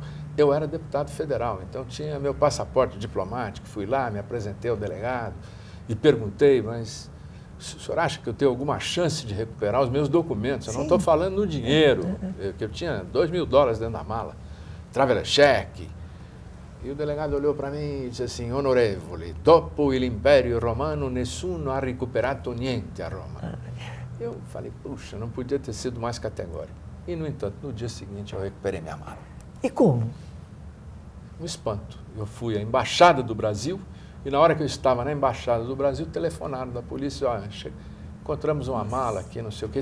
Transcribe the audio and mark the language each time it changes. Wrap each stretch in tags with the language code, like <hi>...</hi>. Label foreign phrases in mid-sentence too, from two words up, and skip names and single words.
<pt>Eu era deputado federal, então tinha meu passaporte diplomático, fui lá, me apresentei ao delegado e perguntei, mas o senhor acha que eu tenho alguma chance de recuperar os meus documentos? Eu não estou falando no dinheiro, que eu tinha $2.000 dentro da mala,</pt> <en>traveler cheque.</en> <pt>E o delegado olhou para mim e disse assim,</pt> <it>onorevole, dopo il Império Romano nessuno ha recuperato niente a Roma.</it> <pt>Eu falei, puxa, não podia ter sido mais categórico. E, no entanto, no dia seguinte eu recuperei minha mala. E como? Um espanto. Eu fui à Embaixada do Brasil e na hora que eu estava na Embaixada do Brasil, telefonaram da polícia, olha, encontramos uma mala aqui, não sei o quê.</pt>